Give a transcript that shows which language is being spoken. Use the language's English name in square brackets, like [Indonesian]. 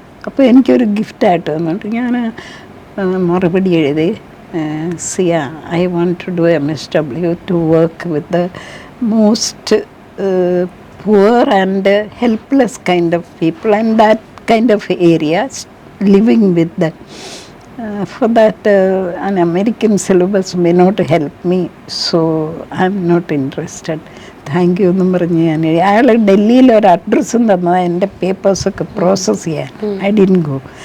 [Malayalam] അപ്പോൾ എനിക്കൊരു ഗിഫ്റ്റായിട്ട് വന്നിട്ട് ഞാൻ മറുപടി എഴുതി, [English] Zia, I want to do MSW to work with the most poor and helpless kind of people, and that kind of areas, living with them. For that, an American syllabus may not help me, so I'm not interested. Thank you [Malayalam] എന്നും പറഞ്ഞ് ഞാൻ അയാൾ ഡൽഹിയിൽ ഒരു അഡ്രസ്സും തന്നത് എൻ്റെ പേപ്പേഴ്സൊക്കെ process ചെയ്യാൻ. [English] I didn't go.